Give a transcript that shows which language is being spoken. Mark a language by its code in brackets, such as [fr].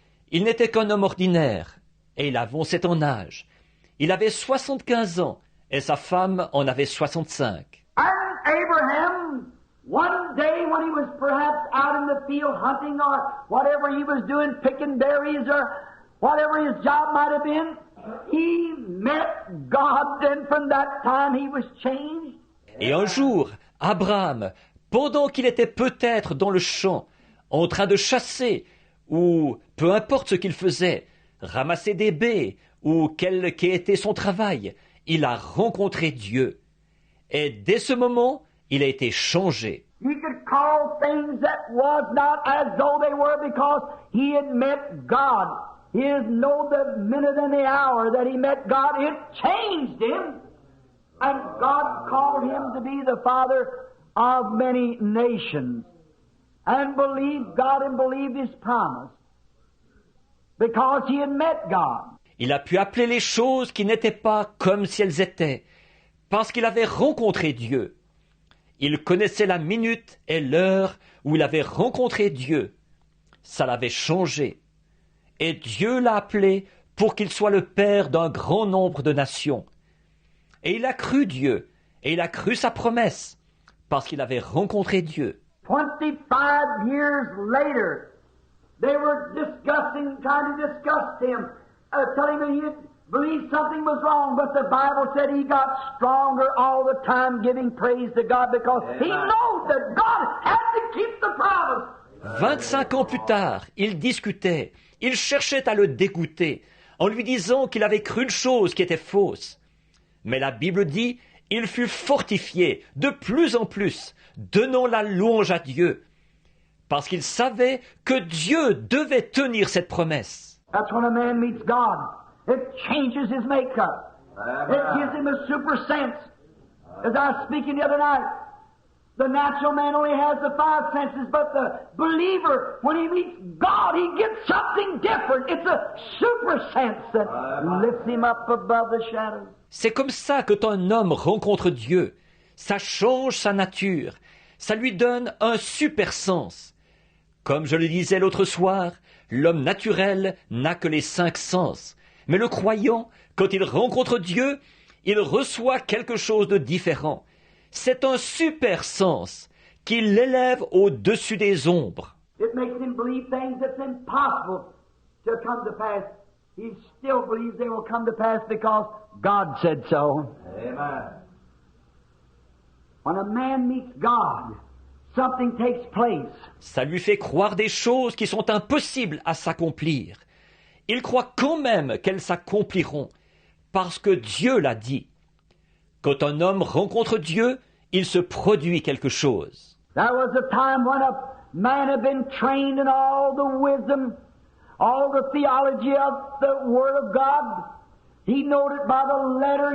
[fr] Il n'était qu'un homme ordinaire, et il avançait en âge. Il avait 75 ans, et sa femme en avait 65. [en] And Abraham, one day when he was perhaps out in the field hunting or whatever he was doing, picking berries or whatever his job might have been, he met God, and from that time he was changed. [fr] Et un jour, Abraham, pendant qu'il était peut-être dans le champ, en train de chasser, ou peu importe ce qu'il faisait, ramasser des baies, ou quel qu'était son travail, il a rencontré Dieu. Et dès ce moment, il a été changé. [en] He could call things that was not as though they were because he had met God. He didn't know the minute and the hour that he met God. It changed him. And God called him to be the father of many nations. And believed God and believed His promise. Because he had met God. [fr] Il a pu appeler les choses qui n'étaient pas comme si elles étaient, parce qu'il avait rencontré Dieu. Il connaissait la minute et l'heure où il avait rencontré Dieu. Ça l'avait changé. Et Dieu l'a appelé pour qu'il soit le père d'un grand nombre de nations. Et il a cru Dieu, et il a cru sa promesse, parce qu'il avait rencontré Dieu. [en] 25 years later, they were trying to discuss him, telling him he believed something was wrong, but the Bible said he got stronger all the time, giving praise to God because he knows that God had to keep the promise. [fr] 25 ans plus tard, ils discutaient, ils cherchaient à le dégoûter, en lui disant qu'il avait cru une chose qui était fausse. Mais la Bible dit, il fut fortifié de plus en plus, donnant la louange à Dieu, parce qu'il savait que Dieu devait tenir cette promesse. [en] That's when a man meets God. It changes his makeup. It gives him a super sense. As I was speaking the other night, the natural man only has the 5 senses, but the believer, when he meets God, he gets something different. It's a super sense that lifts him up above the shadows. [fr] C'est comme ça que quand un homme rencontre Dieu, ça change sa nature, ça lui donne un super sens. Comme je le disais l'autre soir, l'homme naturel n'a que les 5 sens. Mais le croyant, quand il rencontre Dieu, il reçoit quelque chose de différent. C'est un super sens qui l'élève au-dessus des ombres. [en] It makes him believe things that's impossible to come to pass. He still believes they will come to pass because God said so. Amen. When a man meets God, something takes place. [fr] Ça lui fait croire des choses qui sont impossibles à s'accomplir. Il croit quand même qu'elles s'accompliront, parce que Dieu l'a dit. Quand un homme rencontre Dieu, il se produit quelque chose. [en] There was a time when a man had been trained in all the wisdom, all the theology of the Word of God. He knowed it by the letter.